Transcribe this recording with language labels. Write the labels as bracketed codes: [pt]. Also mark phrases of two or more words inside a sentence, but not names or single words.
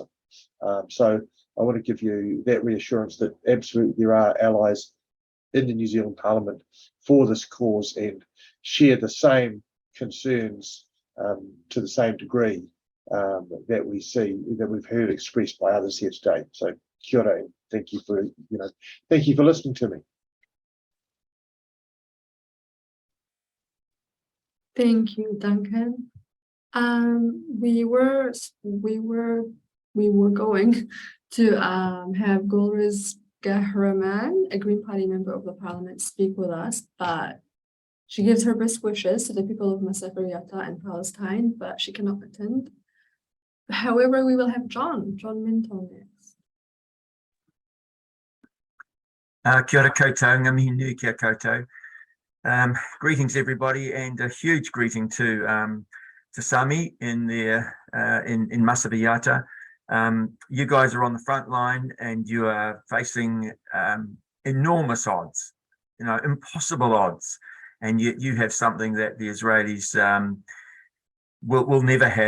[en] So I want to give you that reassurance that absolutely there are allies in the New Zealand Parliament for this cause and share the same concerns to the same degree that we see, that we've heard expressed by others here today. [mi] So kia ora, [en] and thank you for listening to me. Thank you, Duncan. We were going to have Golriz Gahraman, a Green Party member of the Parliament, speak with us, but she gives her best wishes to the people of Masafer Yatta and Palestine, but she cannot attend. However, we will have John Minton next. [mi] Kia ora koutou, ngā mihi nui kia koutou. [en] Greetings everybody, and a huge greeting to Sami in Masafer Yatta. You guys are on the front line and you are facing enormous odds, impossible odds, and yet you have something that the Israelis will never have.